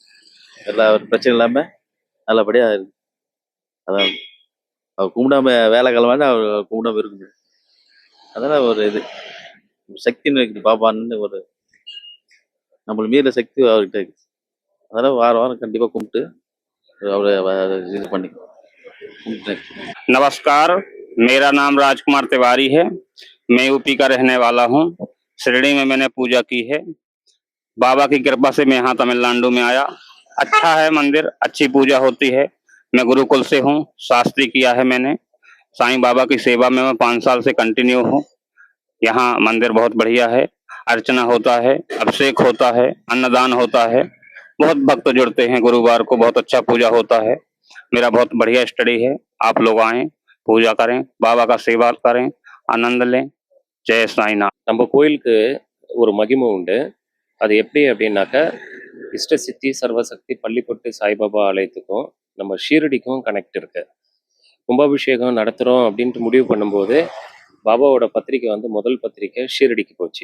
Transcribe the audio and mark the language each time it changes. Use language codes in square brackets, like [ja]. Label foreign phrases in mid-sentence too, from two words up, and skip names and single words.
[ta] எல்லா ஒரு பிரச்சனை இல்லாமல் நல்லபடியாக இருக்கு. அதான் அவர் கும்பிடாம வேலை கிழமை அவர் கும்பிடாம இருக்குது. அதெல்லாம் ஒரு இது சக்தின்னு இருக்குது பாபான்னு, ஒரு நம்மளுக்கு மீற சக்தி அவர்கிட்ட இருக்குது. அதெல்லாம் வாரம் வாரம் கண்டிப்பாக கும்பிட்டு அவரை இது பண்ணி கும்பிட்டு. [hi] नमस्कार, मेरा नाम राजकुमार तिवारी है। मैं यूपी का रहने वाला हूँ। शिरडी में मैंने पूजा की है। बाबा की कृपा से मैं यहाँ तमिलनाडु में आया। अच्छा है मंदिर, अच्छी पूजा होती है। मैं गुरुकुल से हूँ, शास्त्री किया है मैंने। साईं बाबा की सेवा में मैं 5 साल से कंटिन्यू हूँ। यहाँ मंदिर बहुत बढ़िया है, अर्चना होता है, अभिषेक होता है, अन्नदान होता है, बहुत भक्त जुड़ते हैं। गुरुवार को बहुत अच्छा पूजा होता है। मेरा बहुत बढ़िया स्टडी है। आप लोग आएं, पूजा करें, बाबा का सेवा करें, आनंद लें। जय साईनाथ। [ta] நம்ம கோயிலுக்கு ஒரு மகிமை உண்டு. அது எப்படி அப்படின்னாக்கா, இஷ்டசித்தி சர்வசக்தி பள்ளிப்பட்டு சாய்பாபா ஆலயத்துக்கும் நம்ம ஷீரடிக்கும் கனெக்ட் இருக்கு. கும்பாபிஷேகம் நடத்துகிறோம் அப்படின்ட்டு முடிவு பண்ணும்போது பாபாவோட பத்திரிக்கை வந்து முதல் பத்திரிக்கை ஷீரடிக்கு போச்சு.